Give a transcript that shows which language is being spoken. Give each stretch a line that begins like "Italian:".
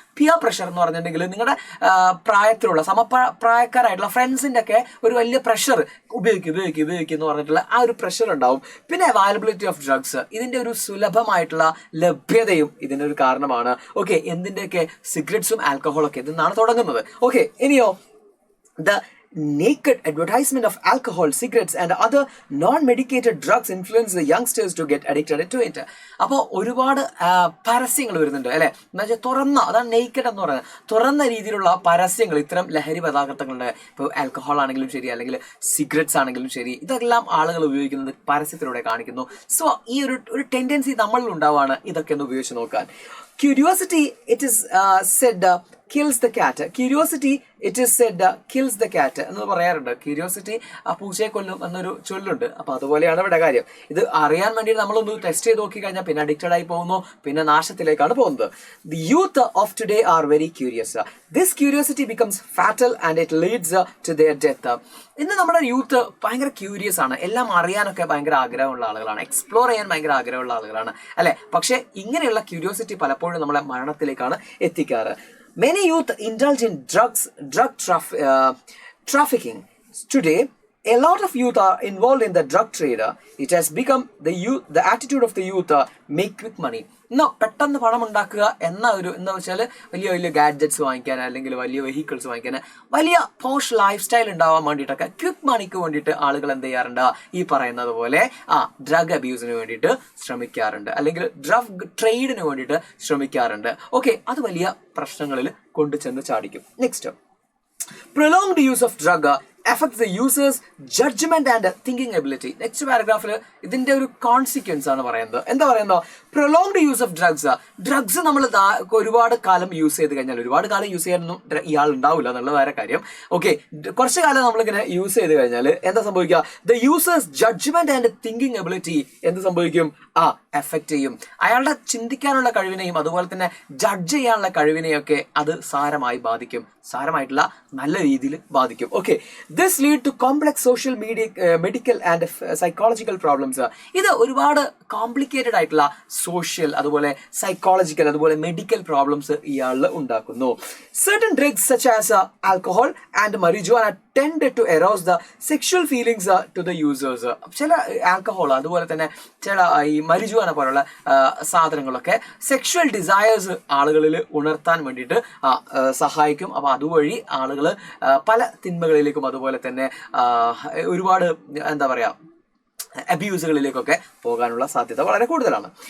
Malayalam: Peer pressure എന്ന് പറഞ്ഞിട്ടുണ്ടെങ്കിൽ നിങ്ങളുടെ പ്രായത്തിലുള്ള സമപ്രായക്കാരായിട്ടുള്ള ഫ്രണ്ട്സിന്റെ ഒക്കെ ഒരു വലിയ പ്രഷർ, ഉപയോഗിക്കും എന്ന് പറഞ്ഞിട്ടുള്ള ആ ഒരു പ്രഷർ ഉണ്ടാവും. പിന്നെ
English: availability of drugs,
Malayalam: ഇതിന്റെ ഒരു സുലഭമായിട്ടുള്ള ലഭ്യതയും ഇതിന്റെ ഒരു കാരണമാണ്. ഓക്കെ, എന്തിന്റെയൊക്കെ? സിഗരറ്റ്സും ആൽക്കഹോളും ഒക്കെ ഇതിന്നാണ് തുടങ്ങുന്നത്.
English: Okay,
Malayalam: ഇനിയോ
English: the naked advertisement of alcohol, cigarettes and other non-medicated drugs influence the youngsters to get addicted to it.
Malayalam: അപ്പോൾ ഒരുപാട് പരസ്യങ്ങൾ വരുന്നുണ്ട് അല്ലെ, എന്ന് വെച്ചാൽ തുറന്ന, അതാണ് നെയ്ക്കഡ് എന്ന് പറയുന്നത്, തുറന്ന രീതിയിലുള്ള പരസ്യങ്ങൾ ഇത്തരം ലഹരി പദാർത്ഥങ്ങളുടെ. ഇപ്പോൾ ആൽക്കഹോൾ ആണെങ്കിലും ശരി, അല്ലെങ്കിൽ സിഗരറ്റ്സ് ആണെങ്കിലും ശരി, ഇതെല്ലാം ആളുകൾ ഉപയോഗിക്കുന്നത് പരസ്യത്തിലൂടെ കാണിക്കുന്നു. സോ ഈ ഒരു ടെൻഡൻസി നമ്മളിൽ ഉണ്ടാവുകയാണ് ഇതൊക്കെ ഒന്ന് ഉപയോഗിച്ച് നോക്കാൻ.
English: Curiosity, it is said kills the cat. Curiosity, it is said kills the cat
Malayalam: എന്ന് പറയാറുണ്ട്. ക്യൂരിയോസിറ്റി പൂച്ചയെ കൊല്ലും എന്നൊരു ചൊല്ലുണ്ട്. അപ്പോൾ അതുപോലെയാണ് ഇവിടെ കാര്യം. ഇത് അറിയാൻ വേണ്ടി നമ്മളൊന്ന് ടെസ്റ്റ് ചെയ്ത് നോക്കി കഴിഞ്ഞാൽ പിന്നെ അഡിക്റ്റഡ് ആയി പോകുന്നു, പിന്നെ നാശത്തിലേക്കാണ് പോകുന്നത്.
English: The youth of today are very curious. This curiosity becomes fatal and it leads to their death.
Malayalam: ഇന്ന് നമ്മുടെ യൂത്ത് ഭയങ്കര ക്യൂരിയസ് ആണ്, എല്ലാം അറിയാനൊക്കെ ഭയങ്കര ആഗ്രഹമുള്ള ആളുകളാണ്, എക്സ്പ്ലോർ ചെയ്യാൻ ഭയങ്കര ആഗ്രഹമുള്ള ആളുകളാണ് അല്ലെ. പക്ഷെ ഇങ്ങനെയുള്ള ക്യൂരിയോസിറ്റി പലപ്പോഴും നമ്മളെ മരണത്തിലേക്കാണ് എത്തിക്കാറ്.
English: Many youth indulge in drug trafficking. Today, a lot of youth are involved in the drug trade. It has become the attitude of the youth make quick money.
Malayalam: പെട്ടെന്ന് പണം ഉണ്ടാക്കുക എന്ന ഒരു, എന്താ വെച്ചാൽ വലിയ വലിയ ഗാഡ്ജറ്റ്സ് വാങ്ങിക്കാൻ, അല്ലെങ്കിൽ വലിയ വെഹിക്കിൾസ് വാങ്ങിക്കാൻ, വലിയ പോഷ് ലൈഫ് സ്റ്റൈൽ ഉണ്ടാവാൻ വേണ്ടിയിട്ടൊക്കെ ക്വിക്ക് മണിക്ക് വേണ്ടിയിട്ട് ആളുകൾ എന്ത് ചെയ്യാറുണ്ട്? ഈ പറയുന്നത് പോലെ ഡ്രഗ് അബ്യൂസിന് വേണ്ടിയിട്ട് ശ്രമിക്കാറുണ്ട്, അല്ലെങ്കിൽ ഡ്രഗ് ട്രേഡിന് വേണ്ടിയിട്ട് ശ്രമിക്കാറുണ്ട്. ഓക്കെ, അത് വലിയ പ്രശ്നങ്ങളിൽ കൊണ്ടു ചെന്ന് ചാടിക്കും. Next,
English: prolonged use of drug affects the user's judgment and thinking ability.
Malayalam: Next പാരഗ്രാഫിൽ ഇതിന്റെ ഒരു കോൺസിക്വൻസ് ആണ് പറയുന്നത്. എന്താ പറയുന്നത്?
English: prolonged use of drugs
Malayalam: നമ്മൾ ഒരുപാട് കാലം യൂസ് ചെയ്ത് കഴിഞ്ഞാൽ, ഒരുപാട് കാലം യൂസ് ചെയ്യാനൊന്നും ഇയാൾ ഉണ്ടാവില്ല എന്നുള്ള വേറെ കാര്യം. ഓക്കെ, കുറച്ച് കാലം നമ്മളിങ്ങനെ യൂസ് ചെയ്ത് കഴിഞ്ഞാൽ എന്താ സംഭവിക്കുക?
English: the users judgment and thinking ability
Malayalam: എന്ത് സംഭവിക്കും? എഫക്റ്റ് ചെയ്യും. അയാളുടെ ചിന്തിക്കാനുള്ള കഴിവിനെയും അതുപോലെ തന്നെ ജഡ്ജ് ചെയ്യാനുള്ള കഴിവിനെയൊക്കെ അത് സാരമായി ബാധിക്കും, സാരമായിട്ടുള്ള നല്ല രീതിയിൽ ബാധിക്കും.
English: Okay, this lead to complex social medical and psychological problems.
Malayalam: ഇത് ഒരുപാട് കോംപ്ലിക്കേറ്റഡ് ആയിട്ടുള്ള സോഷ്യൽ അതുപോലെ സൈക്കോളജിക്കൽ അതുപോലെ മെഡിക്കൽ പ്രോബ്ലംസ് ഇയാളിൽ ഉണ്ടാക്കുന്നു.
English: Certain drugs such as alcohol and marijuana tend to arouse the sexual feelings to the users.
Malayalam: ചില alcohol അതുപോലെ തന്നെ ചില ഈ മരിജുവാന പോലുള്ള സാധനങ്ങളൊക്കെ സെക്ഷൽ ഡിസയേഴ്സ് ആളുകളിൽ ഉണർത്താൻ വേണ്ടിയിട്ട് സഹായിക്കും. അപ്പോൾ അതുവഴി ആളുകൾ പല തിന്മകളിലേക്കും അതുപോലെ തന്നെ ഒരുപാട് എന്താ പറയുക അബ്യൂസുകളിലേക്കൊക്കെ പോകാനുള്ള സാധ്യത വളരെ കൂടുതലാണ്.